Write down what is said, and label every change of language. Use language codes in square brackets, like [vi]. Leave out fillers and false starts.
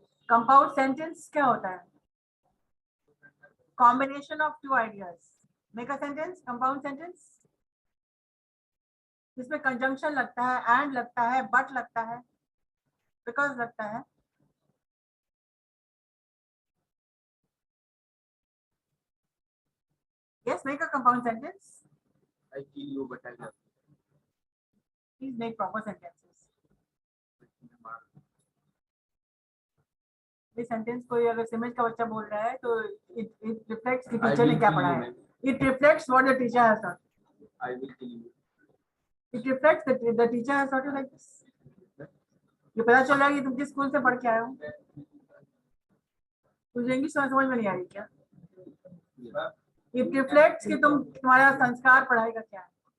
[hi] Compound sentence क्या होता है? [en] Combination of two ideas. Make a sentence, compound sentence. [hi] इसमें conjunction लगता है, and लगता है, but लगता है, because लगता है. [en] Yes, make a compound sentence. I kill you, but I love Please make proper sentences. [hi] ये सेंटेंस कोई अगर सिमेज का बच्चा बोल रहा है तो [en] it reflects [hi] कि टीचर ने क्या पढ़ाया है. [en] It reflects what the teacher has taught. I will kill you. It reflects that the teacher has taught you like this. [hi] ये पता चल रहा है कि तुम किस स्कूल से पढ़ के आए हो. तुझे इंग्लिश समझ में नहीं आ रही क्या? [en] It reflects [hi] कि तुम्हारा संस्कार पढ़ाई का क्या है.